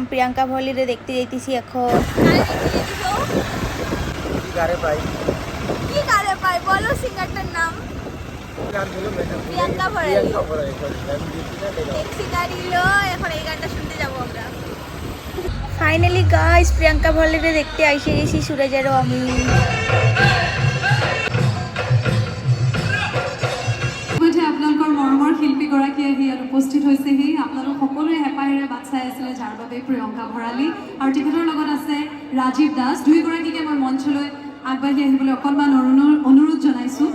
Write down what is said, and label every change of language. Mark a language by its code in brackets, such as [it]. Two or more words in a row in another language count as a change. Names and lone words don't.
[bn] প্রিয়াঙ্কা ভলিরে দেখতে যাইতেছি এখন। কি গারে পাই বলো সিঙ্গারটার নাম? প্রিয়াঙ্কা ভরালি। ট্যাক্সি গাড়ি লো, এখন এই গানটা শুনতে যাবো আমরা। [en] finally guys, [bn] প্রিয়াঙ্কা ভরালিরে দেখতে আইসে গেছি সুরজেরও আমি। [as] আপোনালোকৰ মৰমৰ শিল্পীগৰাকী আহি ইয়াত উপস্থিত হৈছেহি। আপোনালোক সকলোৱে হেঁপাহেৰে বাট চাই আছিলে, যাৰ বাবে প্ৰিয়ংকা ভৰালী আৰু তেখেতৰ লগত আছে ৰাজীৱ দাস। দুয়োগৰাকীকে মই মঞ্চলৈ আগবাঢ়ি আহিবলৈ অকণমান অনুৰোধ জনাইছোঁ।